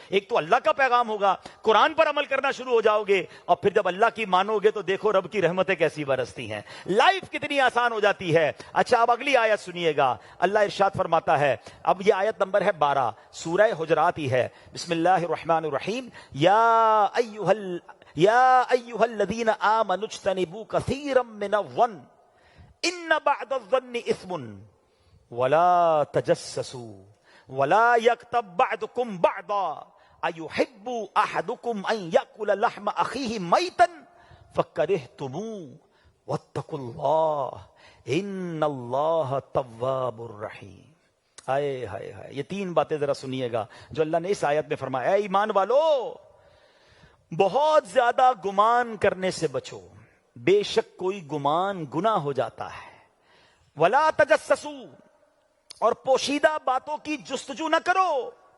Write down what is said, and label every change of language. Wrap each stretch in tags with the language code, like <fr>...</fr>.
<ur>ایک تو اللہ کا پیغام ہوگا, قرآن پر عمل کرنا شروع ہو جاؤ گے, اور پھر جب اللہ کی مانو گے تو دیکھو رب کی رحمتیں کیسی برستی ہیں, لائف کتنی آسان ہو جاتی ہے. اچھا, اب اگلی آیت سنیے گا. اللہ ارشاد فرماتا ہے, اب یہ آیت نمبر ہے 12, سورہ حجرات ہی ہے.</ur> <ar>بسم اللہ الرحمن الرحیم. یا ایھا الذین آمنوا اجتنبوا کثیرا من الظن ان بعض الظن اثم ولا تجسسوا ولا يغتب بعضكم بعضا ايحب احدكم ان ياكل لحم اخيه ميتا فكرهتموه واتقوا الله ان الله تواب الرحيم.</ar> <ur>ہائے ہائے ہائے, یہ 3 باتیں ذرا سنیے گا جو اللہ نے اس آیت میں فرمایا. اے ایمان والو, بہت زیادہ گمان کرنے سے بچو, بے شک کوئی گمان گناہ ہو جاتا ہے.</ur> <ar>ولا تجسسوا,</ar> <ur>اور پوشیدہ باتوں کی جستجو نہ کرو.</ur>